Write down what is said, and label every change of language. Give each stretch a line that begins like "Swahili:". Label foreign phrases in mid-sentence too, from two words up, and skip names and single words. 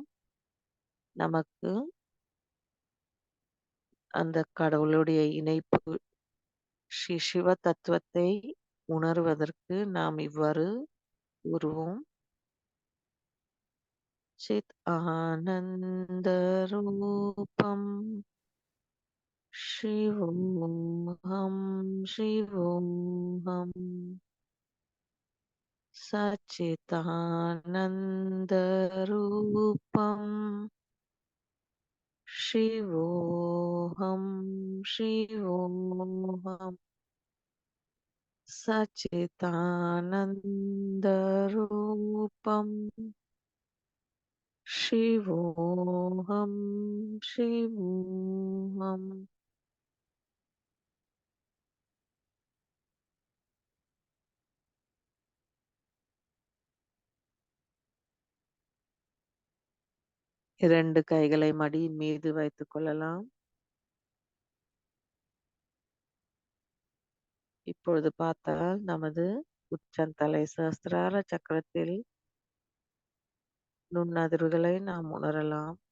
Tamil: நமக்கு அந்த கடவுளுடைய இணைப்பு ஸ்ரீ சிவ தத்துவத்தை உணர்வதற்கு நாம் இவ்வாறு கூறுவோம்.
Sanskrit: चित् आनन्द रूपम् शिवोऽहम् शिवोऽहम् सच्चिदानन्दरूपं शिवोऽहं शिवोऽहं सच्चिदानन्दरूपं शिवोऽहं शिवोऽहम्.
Tamil: இரண்டு கைகளை மடியின் மீது வைத்துக் கொள்ளலாம். இப்பொழுது பார்த்தால் நமது உச்சந்தலை சஹஸ்ரார சக்கரத்தில் நுண்ணதிர்வுகளை நாம் உணரலாம்.